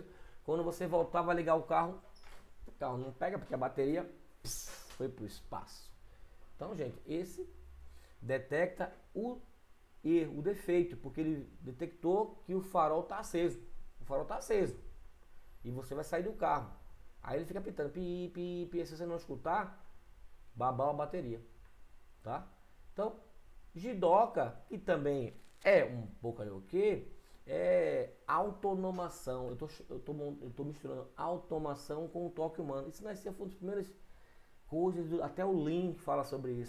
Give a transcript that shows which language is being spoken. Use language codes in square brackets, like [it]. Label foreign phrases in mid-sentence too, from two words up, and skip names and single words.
[pt] Quando você voltar, vai ligar o carro não pega, porque a bateria foi para o espaço. Então, gente, esse detecta o erro, o defeito, porque ele detectou que o farol está aceso. O farol está aceso. E você vai sair do carro. Aí ele fica pitando, pi, pi, pi. Se você não escutar, babau a bateria. Tá? Então, Jidoca, que também é um Poca-Yoke, é autonomação. Eu tô misturando automação com o toque humano. Isso nasceu, foi uma das primeiras coisas, até o Link fala sobre isso.